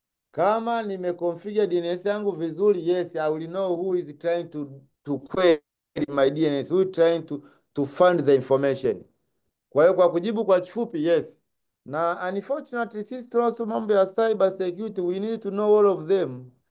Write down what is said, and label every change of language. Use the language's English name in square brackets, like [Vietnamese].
[Swahili] Kama nimeconfigure DNS yangu vizuri, [English] yes, I will know who is trying to query my DNS, who is trying to find the information. [Swahili] Kwa hiyo kwa kujibu kwa kifupi, yes. Na unfortunately sisi tunasoma mambo ya cyber security, [English] we need to know all of them.